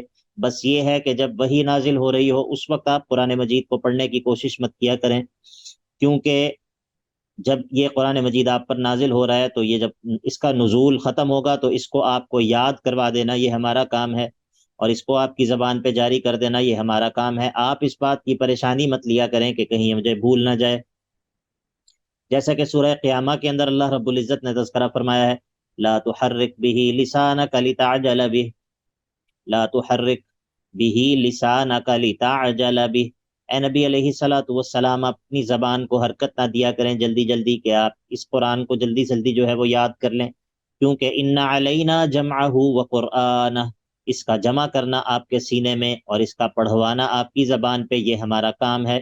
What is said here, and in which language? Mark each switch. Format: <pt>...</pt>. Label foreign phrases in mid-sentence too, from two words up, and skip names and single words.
<ur>بس یہ ہے کہ جب وحی نازل ہو رہی ہو اس وقت آپ قرآن مجید کو پڑھنے کی کوشش مت کیا کریں، کیونکہ جب یہ قرآن مجید آپ پر نازل ہو رہا ہے تو یہ جب اس کا نزول ختم ہوگا تو اس کو آپ کو یاد کروا دینا یہ ہمارا کام ہے، اور اس کو آپ کی زبان پہ جاری کر دینا یہ ہمارا کام ہے. آپ اس بات کی پریشانی مت لیا کریں کہ کہیں مجھے بھول نہ جائے. جیسا کہ سورہ قیامہ کے اندر اللہ رب العزت نے تذکرہ فرمایا ہے</ur> <ar>لا تحرک به لسانک لتعجل به، لا تحرک به لسانک لتعجل به،</ar> <ur>اے نبی</ur> <ar>علیہ الصلوۃ والسلام</ar> <ur>اپنی زبان کو حرکت نہ دیا کریں جلدی جلدی کہ آپ اس قرآن کو جلدی جلدی جو ہے وہ یاد کر لیں، کیونکہ</ur> <ar>ان علینا جمعہ وقرآنہ،</ar> <ur>اس کا جمع کرنا آپ کے سینے میں اور اس کا پڑھوانا آپ کی زبان پہ یہ ہمارا کام ہے.</ur>